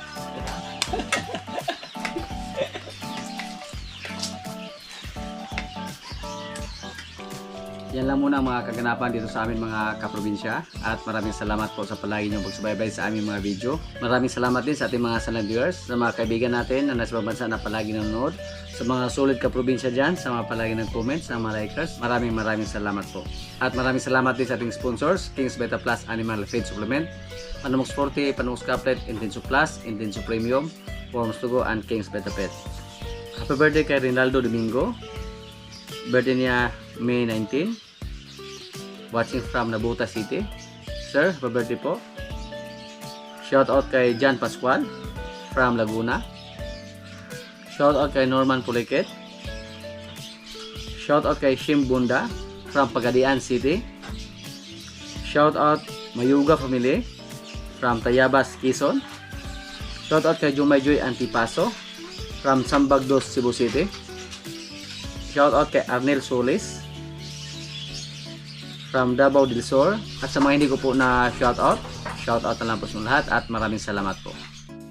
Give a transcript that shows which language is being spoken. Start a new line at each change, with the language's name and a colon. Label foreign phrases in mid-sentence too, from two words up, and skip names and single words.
Filipino: Yan lang muna ang mga kaganapan dito sa amin mga kaprobinsya at maraming salamat po sa palagi niyong pagsubaybay sa aming mga video. Maraming salamat din sa ating mga silent viewers, sa mga kaibigan natin na nasa bansa na palagi nanonood, sa mga solid kaprobinsya dyan, sa mga palagi nag-comments, sa mga likers. Maraming salamat po. At maraming salamat din sa ating sponsors, King's Beta Plus Animal Feed Supplement, Panamox Forte, Panamox Caplet, Intenso Plus, Intenso Premium, Worms to Go, and King's Beta Pet.
English: Happy birthday
Filipino: kay Rinaldo Domingo. Birthday niya May 19.
English: Watching from Nabuta City.
Filipino: Sir,
English: happy birthday
Filipino: po.
English: Shout out
Filipino: kay Jan Pascual from Laguna.
English: Shout out
Filipino: kay Norman Puliket.
English: Shout out
Filipino: kay Shim Bunda from Pagadian City.
English: Shout out Mayuga Family from Tayabas, Quezon.
Filipino: Shoutout kay Jumay Joy Antipaso from Sambagdos, Cebu City. Shoutout kay Arnel Solis from Davao del Sur. At sa mga hindi ko po na shoutout na lang po sa lahat at maraming salamat po.